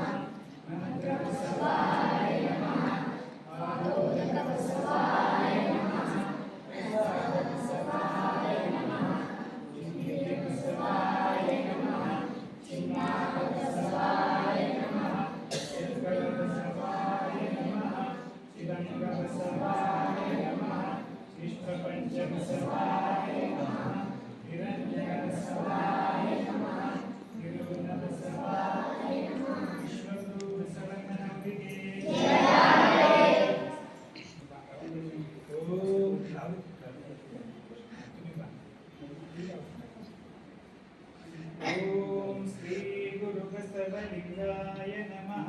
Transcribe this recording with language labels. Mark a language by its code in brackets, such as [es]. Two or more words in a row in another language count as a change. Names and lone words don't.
[sa] ಮಂತ್ರ ಬಸವಾಯ ನಮಃ. ಆಲೋಕ ಬಸವಾಯ ನಮಃ. ಪ್ರಸಾದ ಬಸವಾಯ ನಮಃ. ಇಂದ್ರಿಯ ಬಸವಾಯ ನಮಃ. ಚಿನ್ನಾದ ಬಸವಾಯ ನಮಃ. ಶಂಕರ ಬಸವಾಯ ನಮಃ. ಚಿದಂಗ ಬಸವಾಯ ನಮಃ. ವಿಶ್ವ ಪಂಚ ಬಸವಾಯ ನಮಃ. ನಿರಂಜನ ಬಸವಾಯ ನಮಃ. ನಿರುಣ ಬಸವಾಯ ನಮಃ. [kn] ವಿಶ್ವಗುರು ಬಸವಣ್ಣನವರಿಗೆ [sa] ಓಂ ಶ್ರೀ ಗುರು ಬಸವಲಿಂಗಾಯ ನಮಃ.